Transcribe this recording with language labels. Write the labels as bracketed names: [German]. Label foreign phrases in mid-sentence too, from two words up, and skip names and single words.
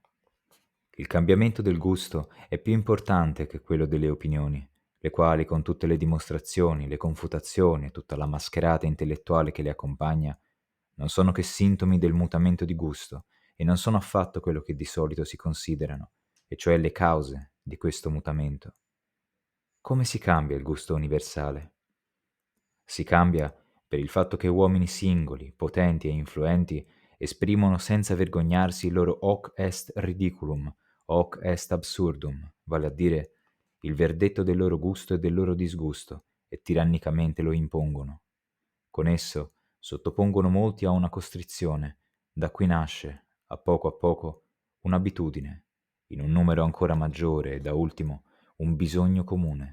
[Italian] Il cambiamento del gusto è più importante che quello delle opinioni, le quali, con tutte le dimostrazioni, le confutazioni e tutta la mascherata intellettuale che le accompagna, non sono che sintomi del mutamento di gusto e non sono affatto quello che di solito si considerano, e cioè le cause di questo mutamento. Come si cambia il gusto universale? Si cambia per il fatto che uomini singoli, potenti e influenti esprimono senza vergognarsi il loro [Latin] hoc est ridiculum, hoc est absurdum, [Italian] vale a dire il verdetto del loro gusto e del loro disgusto, e tirannicamente lo impongono. Con esso sottopongono molti a una costrizione, da cui nasce, a poco, un'abitudine, in un numero ancora maggiore e da ultimo un bisogno comune.